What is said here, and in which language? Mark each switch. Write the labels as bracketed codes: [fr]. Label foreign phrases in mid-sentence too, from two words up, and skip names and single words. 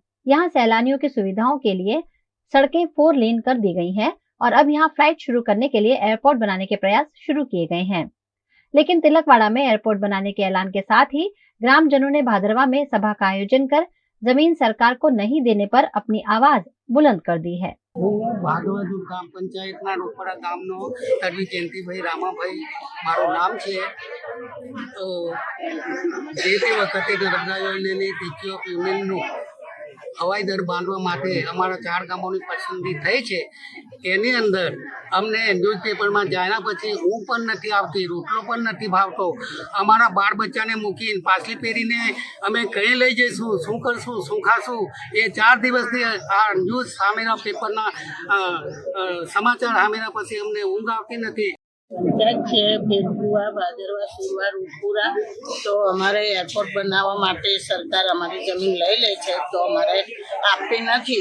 [hi] यहाँ सैलानियों की सुविधाओं के लिए सड़कें 4 लेन कर दी गई हैं और अब यहाँ फ्लाइट शुरू करने के लिए एयरपोर्ट बनाने के प्रयास शुरू किए गए हैं। लेकिन तिलकवाड़ा में एयरपोर्ट बनाने के ऐलान के साथ ही ग्रामजनों ने भादरवा में सभा का आयोजन कर जमीन सरकार को नहीं देने पर अपनी आवाज बुलंद कर दी है। [gu] ભાદવા ગ્રામ પંચાયત ના રોપડા ગામ નો તડવી જયંતીભાઈ રામાભાઈ મારો નામ છે। તો જે તે વખતે નર્મદા યોજનાની સ્ટેચ્યુ ઑફ યુનિયન નુ હવાઈ દર બાંધવા માટે અમારા 4 ગામોની પસંદગી થઈ છે। એની અંદર અમને ન્યૂઝપેપર મેં જાયા પછી ઊંઘ પણ નથી આવતી, રોટલો પણ નથી ભાવતો। અમારા બાળ બચ્ચાને મૂકીને પાછલી પેઢીને અમે કહીં લઈ જઈશું, શું કરશું, શું ખાશું, એ 4 દિવસથી આ ન્યૂઝ સામેના પેપરના સમાચાર સામેના પછી અમને ઊંઘ આવતી નથી। ભેદપુરા ભાદરવા સુરવા રૂપપુરા તો અમારે એયરપોર્ટ બનાવા માટે સરકાર અમારી જમીન લઈ લે છે, તો અમારે આપતી નથી।